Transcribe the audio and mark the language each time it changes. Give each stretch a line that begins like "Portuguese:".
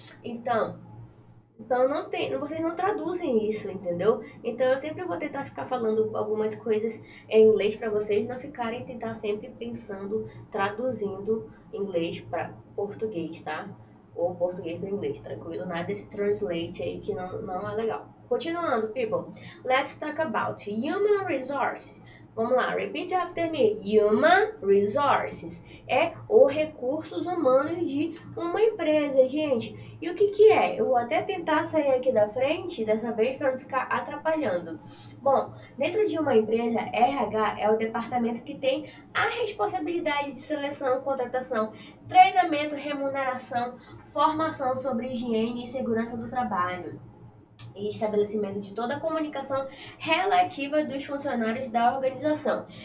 Portuguese: Então, não tem, vocês não traduzem isso, entendeu? Então eu sempre vou tentar ficar falando algumas coisas em inglês pra vocês não ficarem tentar sempre pensando, traduzindo inglês para português, tá? Ou português para inglês, tranquilo? Nada desse translate aí que não é legal. Continuando, people.
English: Let's talk about human resources.
Portuguese: Vamos lá,
English: repeat after me.
Portuguese: Human resources é o recursos humanos de uma empresa, gente. E o que que é? Eu vou até tentar sair aqui da frente dessa vez para não ficar atrapalhando. Bom, dentro de uma empresa, RH é o departamento que tem a responsabilidade de seleção, contratação, treinamento, remuneração, formação sobre higiene e segurança do trabalho e estabelecimento de toda a comunicação relativa dos funcionários da organização.